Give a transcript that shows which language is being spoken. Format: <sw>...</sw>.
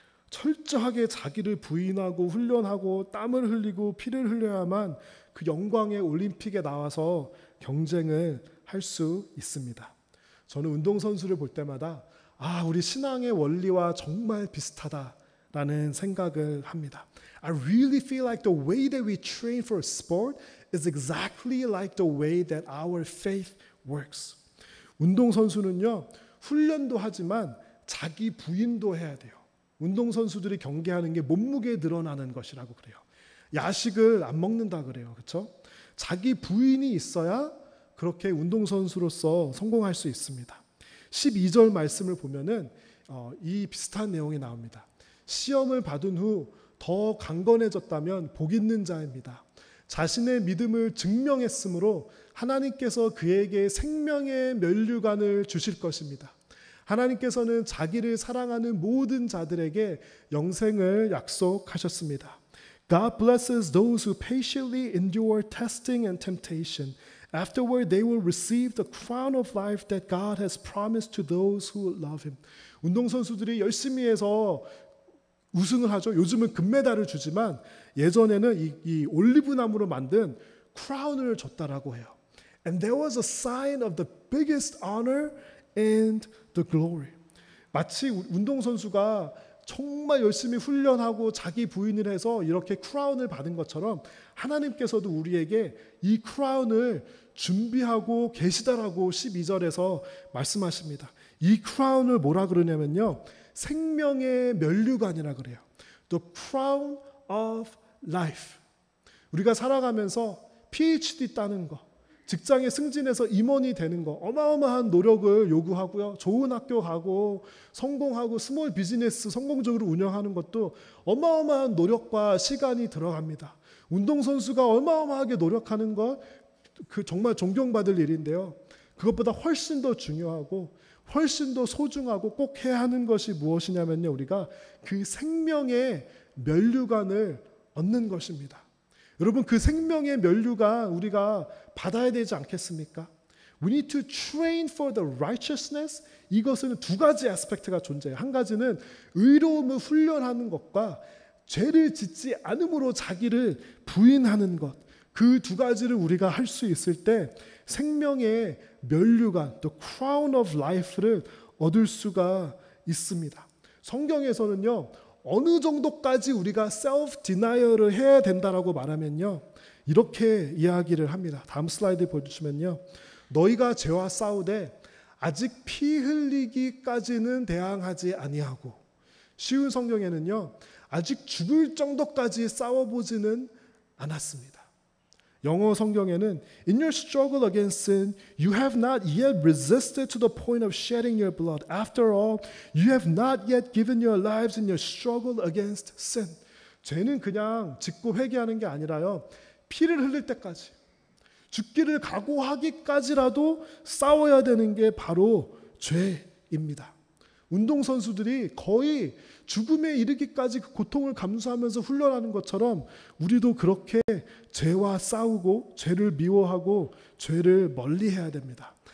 <ko>철저하게 자기를 부인하고 훈련하고 땀을 흘리고 피를 흘려야만 그 영광의 올림픽에 나와서 경쟁을 할 수 있습니다. 저는 운동선수를 볼 때마다 우리 신앙의 원리와 정말 비슷하다라는 생각을 합니다.</ko> <en>I really feel like the way that we train for a sport is exactly like the way that our faith works.</en> <ko>운동선수는요, 훈련도 하지만 자기 부인도 해야 돼요. 운동선수들이 경계하는 게 몸무게에 늘어나는 것이라고 그래요. 야식을 안 먹는다 그래요. 그렇죠? 자기 부인이 있어야 그렇게 운동선수로서 성공할 수 있습니다. 12절 말씀을 보면은 이 비슷한 내용이 나옵니다. 시험을 받은 후 더 강건해졌다면 복 있는 자입니다. 자신의 믿음을 증명했으므로 하나님께서 그에게 생명의 면류관을 주실 것입니다. 하나님께서는 자기를 사랑하는 모든 자들에게 영생을 약속하셨습니다.</ko> <en>God blesses those who patiently endure testing and temptation. Afterward, they will receive the crown of life that God has promised to those who love Him.</en> <ko>운동선수들이 열심히 해서 우승을 하죠. 요즘은 금메달을 주지만 예전에는 이 올리브나무로 만든 크라운을 줬다라고 해요.</ko> <en>And there was a sign of the biggest honor and the glory.</en> <ko>마치 운동선수가 정말 열심히 훈련하고 자기 부인을 해서 이렇게 크라운을 받은 것처럼 하나님께서도 우리에게 이 크라운을 준비하고 계시다라고 12절에서 말씀하십니다. 이 크라운을 뭐라 그러냐면요, 생명의 면류관이라 그래요. The crown of life. 우리가 살아가면서 PhD 따는 거, 직장에 승진해서 임원이 되는 거 어마어마한 노력을 요구하고요. 좋은 학교 가고 성공하고 스몰 비즈니스 성공적으로 운영하는 것도 어마어마한 노력과 시간이 들어갑니다. 운동선수가 어마어마하게 노력하는 것 그 정말 존경받을 일인데요. 그것보다 훨씬 더 중요하고 훨씬 더 소중하고 꼭 해야 하는 것이 무엇이냐면요. 우리가 그 생명의 면류관을 얻는 것입니다. 여러분 그 생명의 면류관 우리가 받아야 되지 않겠습니까?</ko> <en>We need to train for the righteousness.</en> <ko>이것은 두 가지 아스펙트가 존재해요. 한 가지는 의로움을 훈련하는 것과 죄를 짓지 않음으로 자기를 부인하는 것. 그 두 가지를 우리가 할 수 있을 때 생명의 면류관, the crown of life 를 얻을 수가 있습니다. 성경에서는요. 어느 정도까지 우리가 self-denial을 해야 된다라고 말하면요. 이렇게 이야기를 합니다. 다음 슬라이드 보여주시면요. 너희가 죄와 싸우되 아직 피 흘리기까지는 대항하지 아니하고 쉬운 성경에는요. 아직 죽을 정도까지 싸워보지는 않았습니다.</ko> <en>영어 성경에는 In your struggle against sin, you have not yet resisted to the point of shedding your blood. After all, you have not yet given your lives in your struggle against sin.</en> <ko>죄는 그냥 짓고 회개하는 게 아니라요. 피를 흘릴 때까지, 죽기를 각오하기까지라도 싸워야 되는 게 바로 죄입니다. 운동선수들이 거의 죽음에 이르기까지 그 고통을 감수하면서 훈련하는 것처럼 우리도 그렇게 죄와 싸우고 죄를 미워하고 죄를 멀리해야 됩니다.</ko>